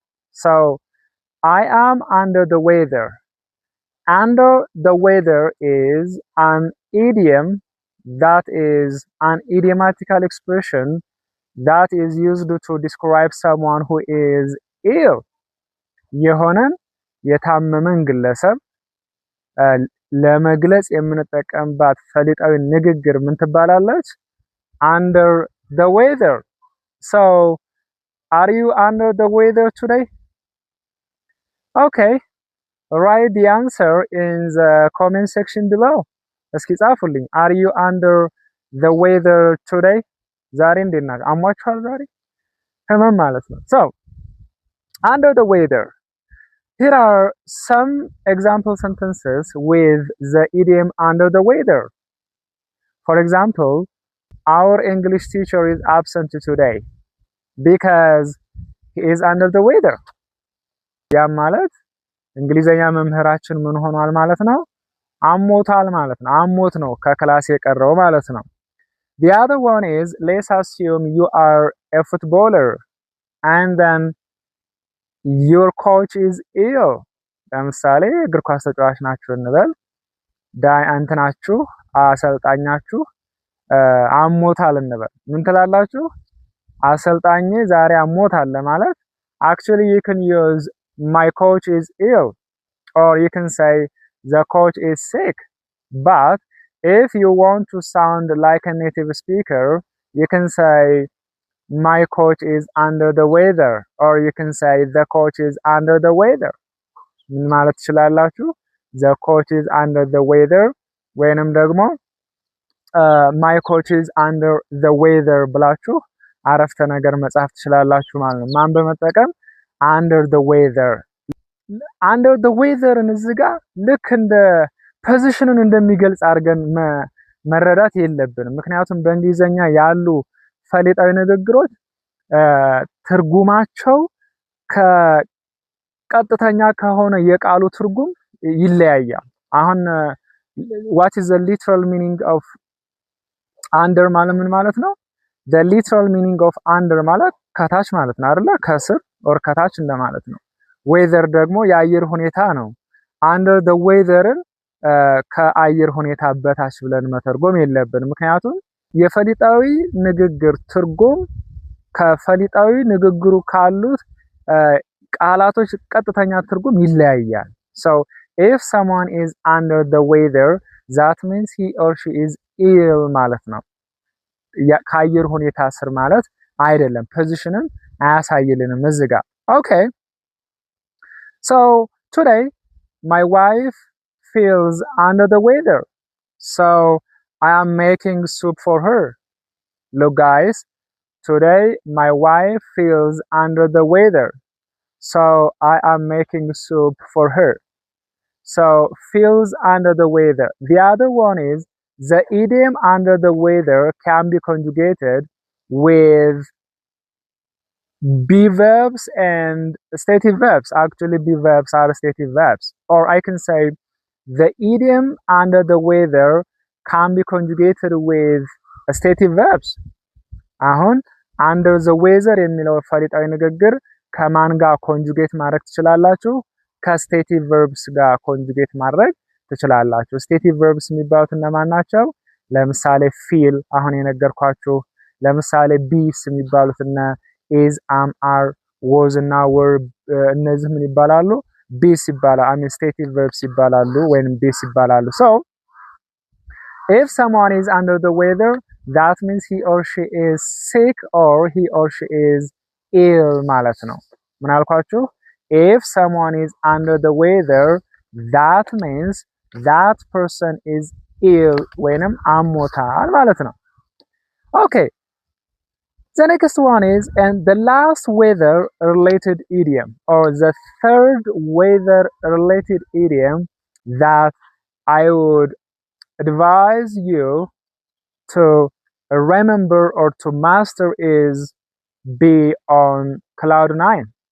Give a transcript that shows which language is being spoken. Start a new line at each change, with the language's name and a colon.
English: So I am under the weather. Under the weather is an idiom, that is an idiomatical expression that is used to describe someone who is ill.
Amharic: የሆነን የታመመን ግለሰብ ለመግለጽ የምንጠቀምባት ፈሊጣዊ ንግግር ምን ትባላለች?
English: under the weather. So are you under the weather today? Okay, write the answer in the comment section below.
Amharic: እስኪ ጻፉልኝ።
English: are you under the weather today?
Amharic: ዛሬ እንዴት ናችሁ? አሟችኋል? ዛሬ ህመም ማለት ነው።
English: so under the weather, here are some example sentences with the idiom under the weather. For example, our English teacher is absent today because he is under the weather.
Amharic: ያ ማለት እንግሊዘኛ መምህራችን ምን ሆኗል ማለት ነው? አሞታል ማለት ነው። አሞት ነው ከክላስ የቀረው ማለት ነው።
English: The other one is, let's assume you are a footballer and then your coach is ill.
Amharic: ለምሳሌ እግር ኳስ ተጫዋች ናችሁ እንበል። እንትናችሁ አሰልጣኛችሁ አሞታል እንበል። ምን ትላላችሁ? አሰልጣኝ ዛሬ አሞታል ለማለት
English: actually you can use my coach is ill, or you can say the coach is sick. But if you want to sound like a native speaker, you can say my coach is under the weather, or you can say the coach is under the weather.
Amharic: ምን ማለት ትችላላችሁ?
English: the coach is under the weather
Amharic: ወይንም ደግሞ
English: my coach is under the weather
Amharic: ብላችሁ አረፍተ ነገር መጻፍ ትችላላችሁ ማለት ነው። ማን በመጠቀም
English: under the weather under the weather
Amharic: እዚህ ጋር ልክ እንደ ፖዚሽኑን እንደሚገልጽ አድርገን መረዳት የለብንም። ምክንያቱም በእንግሊዘኛ ያሉ ፈሊጣዊ ንግግሮች ትርጉማቸው ከቀጥተኛ ከሆነ የቃሉ ትርጉም ይለያያል። አሁን
English: what is the literal meaning of under
Amharic: ማለት ምን ማለት ነው?
English: the literal meaning of under
Amharic: ማለት ከታች ማለት ነው አይደለ? ከስር or ከታች እንደማለት ነው። weather ደግሞ የአየር ሁኔታ ነው። under the weatherን ከአየር ሁኔታ በታች ብለን መተርጎም የለብንም። ምክንያቱም የፈሊጣዊ ንግግር ትርጉም ከፈሊጣዊ ንግግሩ ካሉት ቃላቶች ቀጥተኛ ትርጉም ይለያያል።
English: so if someone is under the weather that means he or she is ill
Amharic: ማለት ነው። ከአየር ሁኔታ ስር ማለት አይደለም። ፖዚሽንን አያሳይልንም እዚህ ጋር።
English: okay so today my wife feels under the weather so I am making soup for her. Look guys, today my wife feels under the weather so I am making soup for her. So feels under the weather. The other one is the idiom under the weather can be conjugated with be verbs and stative verbs. Actually be verbs are stative verbs. Or I can say the idiom under the weather can be conjugated with stative verbs.
Amharic: አሁን
English: under the weather
Amharic: የሚለው ፈሊጣዊ ንግግር ከማን ጋር ኮንጁጌት ማድረግ ትችላላችሁ? ከስቴቲቭ ቨርብስ ጋር ኮንጁጌት ማድረግ ትችላላችሁ። ስቴቲቭ ቨርብስ የሚባሉት እነማን ናቸው? ለምሳሌ ፊል አሁን የነገርኳችሁ። ለምሳሌ ቢስ የሚባሉት እነ is am are was እና were እነዚህ ምን ይባላሉ? ቢስ ይባላሉ። ስቴቲቭ ቨርብስ ይባላሉ ወይንም ቢስ ይባላሉ።
English: so if someone is under the weather that means he or she is sick or he or she is ill
Amharic: ማለት ነው። ምን አልኳችሁ?
English: if someone is under the weather that means that person is ill
Amharic: ወይንም አሞታል ማለት ነው።
English: okay the next one is and the last weather related idiom or the third weather related idiom that I would advise you to remember or to master is be on cloud 9.